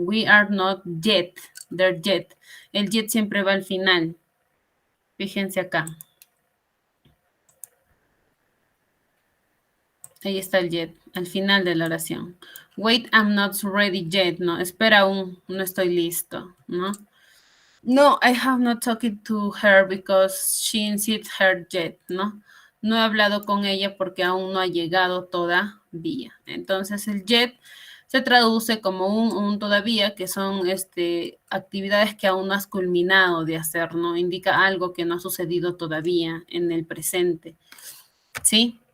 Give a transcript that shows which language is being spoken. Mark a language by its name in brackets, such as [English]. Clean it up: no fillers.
[English] We are not yet, there yet. [Spanish] El yet siempre va al final. Fíjense acá. Ahí está el yet, al final de la oración. [English] Wait, I'm not ready yet, [Spanish] ¿no? Espera aún, no estoy listo, ¿no? [English] No, I have not talked to her because she isn't here yet, ¿no? [Spanish] No he hablado con ella porque aún no ha llegado todavía. Entonces el yet se traduce como un todavía, que son actividades que aún no has culminado de hacer, ¿no? Indica algo que no ha sucedido todavía en el presente, ¿sí?